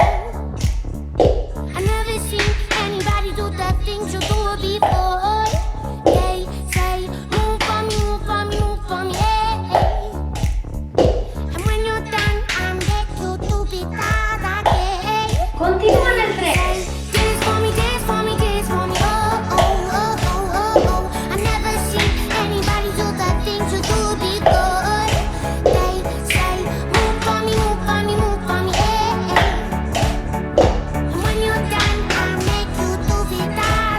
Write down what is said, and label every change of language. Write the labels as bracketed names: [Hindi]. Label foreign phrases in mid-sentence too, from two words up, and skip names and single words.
[English] I never seen anybody do the things you do before. They say, move for me, move for me, move for me, And when you're done, I'll make you do it all again. [Catalan] Continua en el 3. [English] Dance for me, dance for me, dance for me, oh. I never seen anybody do the things you do before. They say, move for me, move for me, move for me, And when you're done, I'll make you do it all